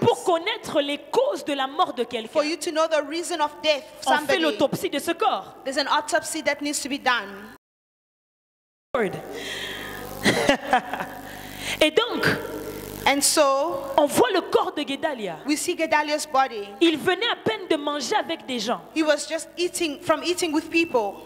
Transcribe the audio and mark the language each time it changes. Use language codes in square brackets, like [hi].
[fr] pour connaître les causes de la mort de [en] for [fr] quelqu'un, [en] you to know the reason of death of [fr] on fait [en] somebody, [fr] l'autopsie de ce corps. [en] there's an autopsy that needs to be done. [fr] Et donc, [en] And so, [fr] on voit le corps de Guédalia. [en] we see Gedaliah's body. [fr] Il venait à peine de manger avec des gens. [en] He was just eating with people.